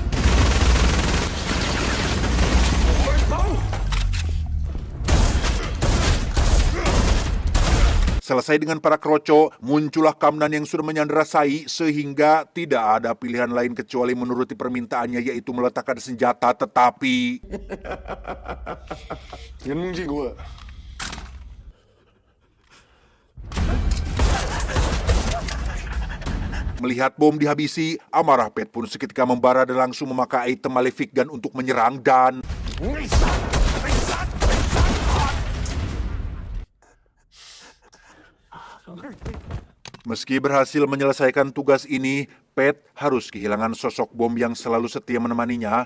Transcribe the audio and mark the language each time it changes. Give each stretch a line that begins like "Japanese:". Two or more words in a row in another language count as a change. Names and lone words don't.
Indonesian: Selesai dengan para kroco, muncullah Kamnan yang sudah menyandera Sai sehingga tidak ada pilihan lain kecuali menuruti permintaannya yaitu meletakkan senjata, tetapi...
Thai: งั้นมึงยิงกูเหอะ
Indonesian: Melihat bom dihabisi, amarah Pet pun seketika membara dan langsung memakai item Malefic Gun untuk menyerang dan meski berhasil menyelesaikan tugas ini, Pet harus kehilangan sosok bom yang selalu setia menemaninya.